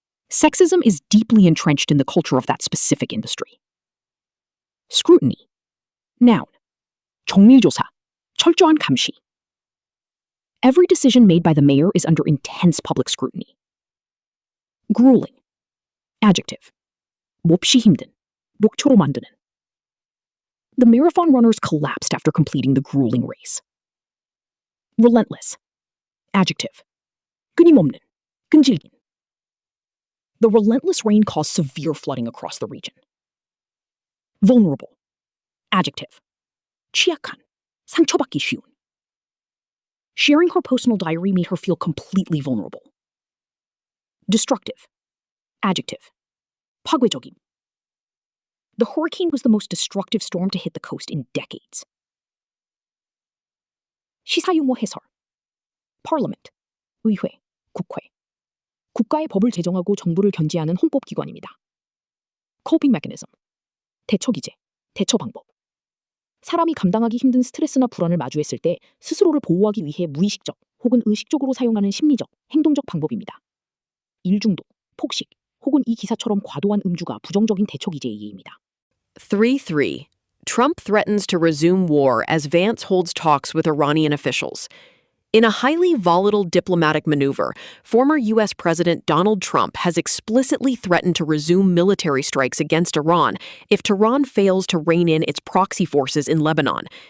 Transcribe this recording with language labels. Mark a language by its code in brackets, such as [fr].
[en] Sexism is deeply entrenched in the culture of that specific industry. Scrutiny. Noun. [ko] 정밀조사, 철저한 감시. [en] Every decision made by the mayor is under intense public scrutiny. Grueling. Adjective. [ko] 몹시 힘든, 녹초로 만드는. [en] The marathon runners collapsed after completing the grueling race. Relentless. Adjective. [ko] 끊임없는, 끈질긴. [en] The relentless rain caused severe flooding across the region. Vulnerable. Adjective. [ko] 취약한, 상처받기 쉬운. [en] Sharing her personal diary made her feel completely vulnerable. Destructive. Adjective. [ko] 파괴적임. [en] The hurricane was the most destructive storm to hit the coast in decades. [ko] 시사용어 해설. Parliament. 의회, 국회. 국가의 법을 제정하고 정부를 견제하는 헌법기관입니다. Coping mechanism. 대처기제, 대처 방법. 사람이 감당하기 힘든 스트레스나 불안을 마주했을 때 스스로를 보호하기 위해 무의식적 혹은 의식적으로 사용하는 심리적, 행동적 방법입니다. 일중독, 폭식, 혹은 이 기사처럼 과도한 음주가 부정적인 대처기제의 예입니다. 3-3. [en] Trump threatens to resume war as Vance holds talks with Iranian officials. In a highly volatile diplomatic maneuver, former U.S. President Donald Trump has explicitly threatened to resume military strikes against Iran if Tehran fails to rein in its proxy forces in Lebanon.